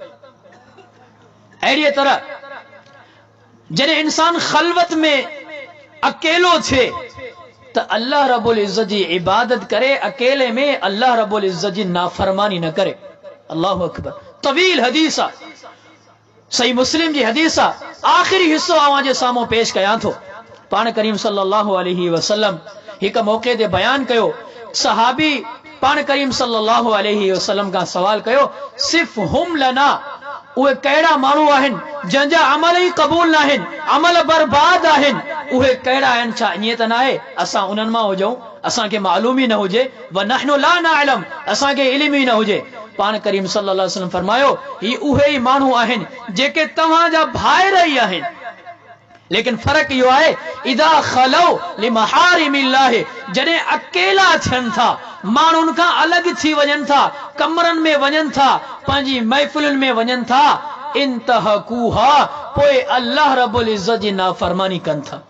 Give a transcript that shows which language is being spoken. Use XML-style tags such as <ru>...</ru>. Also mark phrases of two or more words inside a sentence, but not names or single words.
<sd>अहिड़ीअ तरह जॾहिं इंसान ख़लवत में अकेलो थिए त अल्लाह रब्बुल इज़्ज़त जी इबादत करे, अकेले में अल्लाह रब्बुल इज़्ज़त जी नाफरमानी न करे।</sd> <ar>الله أكبر.</ar> <sd>तवील हदीस आ, सही मुस्लिम जी हदीस आ। आखिरी हिस्सो आवां जे साम्हूं पेश कयां थो। पाण करीम</sd> <ar>صلى الله عليه وسلم</ar> <sd>हिक मौके ते बयान कयो, सहाबी पाण करीम</sd> <ar>صلى الله عليه وسلم</ar> <sd>का सवाल कयो,</sd> <ar>صفهم لنا,</ar> <sd>उहे कहिड़ा माण्हू आहिनि जंहिंजा अमल ई क़बूल न आहिनि, अमल बर्बाद आहिनि, उहे कहिड़ा आहिनि? छा ईअं त न आहे असां उन्हनि मां हुजऊं, असांखे मालूम ई न हुजे,</sd> <ar>ونحن لا نعلم,</ar> <sd>असांखे इल्म ई न हुजे। पाण करीम</sd> <ar>صلى الله عليه وسلم</ar> <sd>फरमायो, ही उहे ई माण्हू आहिनि जेके तव्हांजा भाइर ई आहिनि, लेकिन फर्क इहो आहे,</sd> <ar>إذا خلوا بمحارم الله,</ar> <sd>जॾहिं अकेला थियनि था, माण्हुनि खां अलॻि थी वञनि था, कमरनि में वञनि था, पंहिंजी महफ़िलुनि में वञनि था, इंतहकूहा, पोइ अल्लाह रब्बुल इज़्ज़त जी नाफरमानी कनि था,</sd>